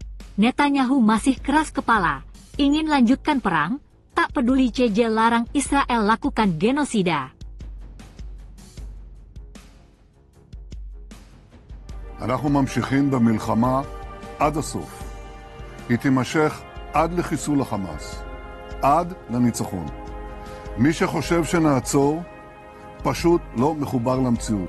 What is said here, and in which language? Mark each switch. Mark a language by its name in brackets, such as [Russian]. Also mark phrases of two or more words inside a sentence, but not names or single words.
[Indonesian] Netanyahu masih keras kepala, ingin lanjutkan perang, tak peduli CJ larang Israel lakukan genosida. [Hebrew] אנחנו ממשיכים במלחמה עד הסוף. היא תימשך עד לחיסול החמאס, עד לניצחון. מי שחושב שנעצור, פשוט לא מחובר למציאות.